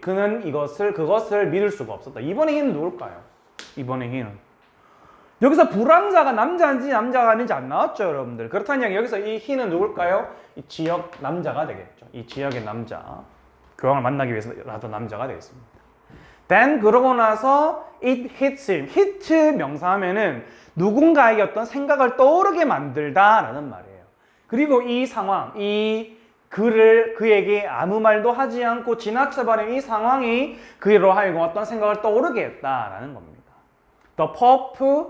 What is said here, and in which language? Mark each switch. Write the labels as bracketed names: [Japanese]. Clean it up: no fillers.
[Korean] 그는 그것을 믿을 수가 없었다. 이번에 he는 누굴까요? 이번에 he는. 여기서 불황자가 남자인지 남자가 아닌지 안 나왔죠, 여러분들. 그렇다는 이야기, 여기서 이 he는 누굴까요? 이 지역 남자가 되겠죠. 이 지역의 남자. 교황을 만나기 위해서라도 남자가 되겠습니다. [English] Then [Korean] 그러고 나서 [English] it hits him. [Korean] hit 명사하면은 누군가에게 어떤 생각을 떠오르게 만들다라는 말이에요. 그리고 이 상황, 그에게 아무 말도 하지 않고 지나쳐버린 이 상황이 그로 하여금 어떤 생각을 떠오르게 했다라는 겁니다. [English] The Pope